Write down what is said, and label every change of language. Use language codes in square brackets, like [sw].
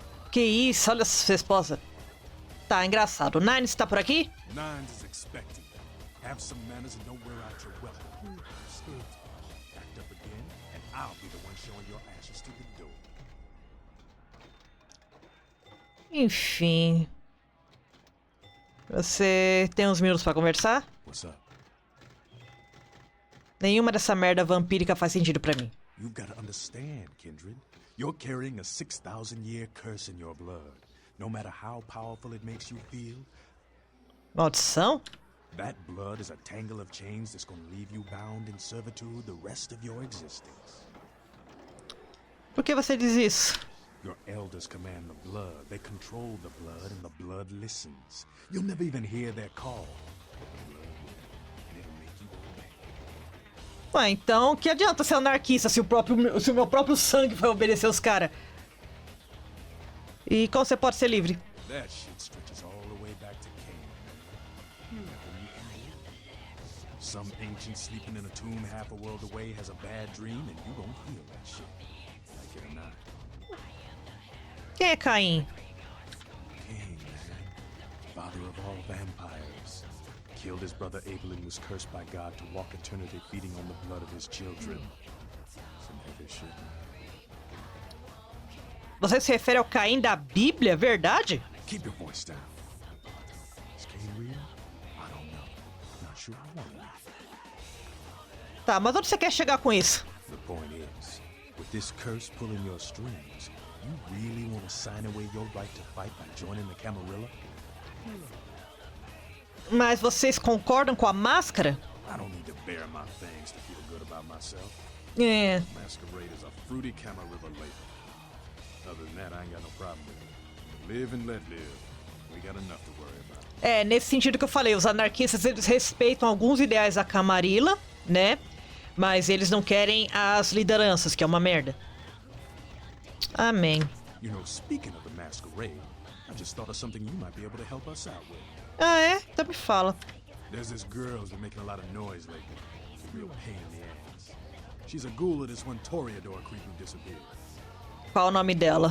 [pt] Que isso, olha essa resposta. Tá, engraçado. O Nines tá por aqui? [en] Nines is expecting. Have some manners and don't wear out your weapon. Instead, act up again, and I'll be the one showing your ashes to the door. [pt] Enfim. Você tem uns minutos pra conversar? [en] What's up? [pt] Nenhuma dessa merda vampírica faz sentido pra mim. [en] You've got to understand, Kindred. You're carrying a 6,000-year curse in your blood. No matter how powerful it makes you feel, [pt] Maldição? [en] that blood is a tangle of chains that's gonna leave you bound in servitude the rest of your existence. [pt] Por que você diz isso? [en] Your elders command the blood. They control the blood, and the blood listens. You'll never even hear their call. But the blood will, and it'll make you obey. [pt] Ué, então que adianta ser anarquista se o meu próprio sangue vai obedecer os caras? E como você pode ser livre? [en] That shit stretches all the way back to Cain. Some ancient sleeping in a tomb half a world away has a bad dream, and you gon' feel that shit. Like it or not. [pt] Quem é Caim? [en] Cain, man. Father of all vampires. Killed his brother Abel and was cursed by God to walk eternity feeding on the blood of his children. Some heavy shit, man. [pt] Você se refere ao Caim da Bíblia, verdade? [en] Keep your voice down. Is Cain real? I don't know. Not sure I want to. [pt] Tá, mas onde você quer chegar com isso? [en] The point is, with this curse pulling your strings, you really want to sign away your right to fight by joining the Camarilla? [pt] Mas vocês concordam com a máscara? [en] I don't need to bare my fangs to feel good about myself. [pt] É. [en] Masquerade is a fruity Camarilla label. Other than that, I ain't got no problem with it. Live and let live. We got enough to worry about. [pt] É, nesse sentido que eu falei, os anarquistas eles respeitam alguns ideais da Camarilla, né? Mas eles não querem as lideranças, que é uma merda. Amém. [en] You know, speaking of the Masquerade, I just thought of something you might be able to help us out with. [pt] Ah, é? Então me fala. [en] There's this girl who's been making a lot of noise lately. It's a real pain in the ass. She's a ghoul of this one Toreador creep who disappeared. [pt] Qual o nome dela?